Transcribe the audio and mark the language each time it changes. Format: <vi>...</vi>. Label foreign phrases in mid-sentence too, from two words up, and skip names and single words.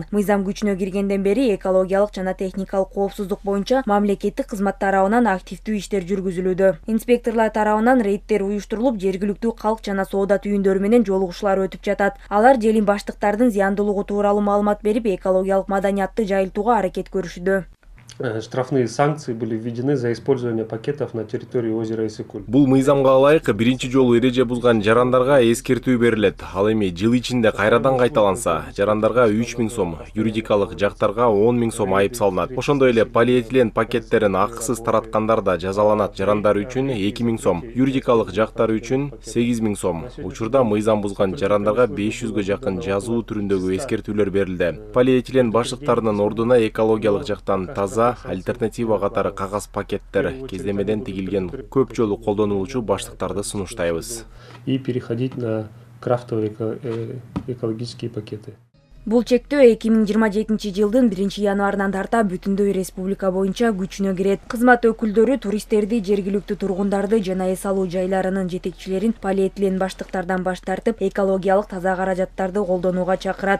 <ky>Мыйзам күчүнө киргенден бери экологиялык жана техникалык коопсуздук боюнча мамлекеттик кызмат тарабынан активдүү иштер жүргүзүлүүдө. Инспекторлор тарабынан рейдтер уюштурулуп, жергиликтүү калк жана соода түйүндөрү менен жолугушуулар өтүп жатат. Алар желим баштыктардын зыяндуулугу тууралуу маалымат берип, экологиялык маданиятты жайылтууга аракет көрүшүүдө.</ky> <ru>Штрафные санкции были введены за использование пакетов на территории озера Ысык-Көл.</ru> <ky>Бул мыйзамга ылайык биринчи жолу эреже бузган жарандарга эскертүү берилет. Ал эми жыл ичинде кайрадан кайталанса, жарандарга 3000 сом, юридикалык жактарга 10 000 сом айып салынат. Ошондой эле полиэтилен пакеттерин акысыз тараткандар да жазаланат. Жарандар үчүн 2000 сом, юридикалык жактар үчүн 8000 сом. Учурда мыйзам бузган жарандарга 500гө жакын жазуу түрүндөгү эскертүүлөр берилди. Полиэтилен баштыктарынын ордуна экологиялык жактан таза альтернатива катары кагаз пакеттер, кездемеден тигилген көп жолу колдонулуучу баштыктарды сунуштайбыз.</ky> <ru>И переходить на крафтовые экологические пакеты.</ru> <ky>Бул чектөө 2027 жылдын 1-январынан тарта бүтүндөй республика боюнча күчүнө кирет. Кызмат өкүлдөрү туристтерди, жергиликтүү тургундарды жана эс алуу жайларынын жетекчилерин полиэтилен баштыктардан баш тартып, экологиялык таза каражаттарды колдонууга чакырат.</ky>